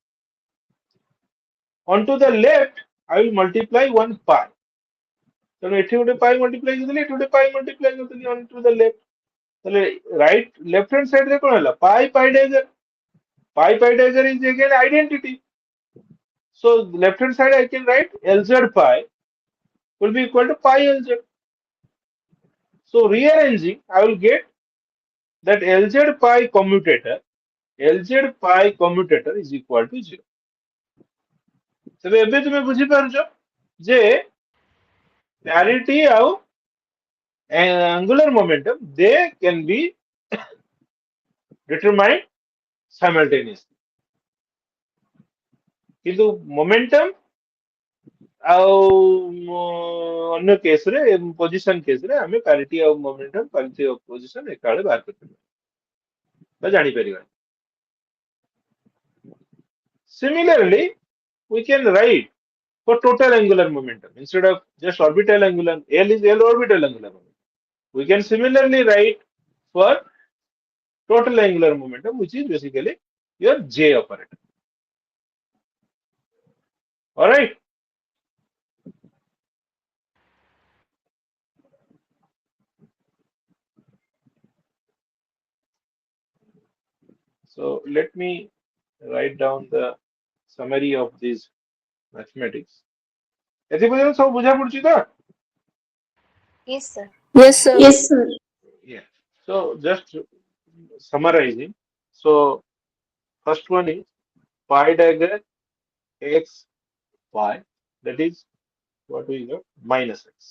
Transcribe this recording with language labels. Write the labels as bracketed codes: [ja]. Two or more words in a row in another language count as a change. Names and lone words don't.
[en] onto the left I will multiply one pi [or] ତେଣୁ ଏଠି ଗୋଟେ [en] pi multiply [or] କରିଦେଲି ଏଠି ଗୋଟେ [en] pi multiply କରିଦେଲି onto the left ତାହେଲେ right left hand side [or] ରେ କଣ ହେଲା [en] pi dagger is again identity. So left hand side I can write Lz pi will be equal to pi Lz. So rearranging I will get that Lz pi commutator is equal to 0. [or] ତେବେ ଏବେ ତୁମେ ବୁଝିପାରୁଛ ଯେ [en] parity ଆଉ angular momentum they can be determined simultaneously. [or] କିନ୍ତୁ momentum ଆଉ ଅନ୍ୟ କେସ୍ ରେ ପୋଜିସନ କେସ୍ ରେ ଆମେ parity ଆଉ momentum parity ଆଉ position ଏକାବେଳେ ବାହାର କରିପାରିବା ବା ଜାଣିପାରିବା. [en] Similarly, we can write for total angular momentum instead of just orbital angular. L is L orbital angular momentum. We can similarly write for total angular momentum, which is basically your J operator. All right. So let me write down the summary of these mathematics. [or] ଏଥି ପର୍ଯ୍ୟନ୍ତ ସବୁ ବୁଝା ପଡୁଛି ତ? [en] Yes, sir. Yes, sir. Yes, sir. Yeah. So just summarizing. So first one is pi dagger x y, that is what we got, minus x.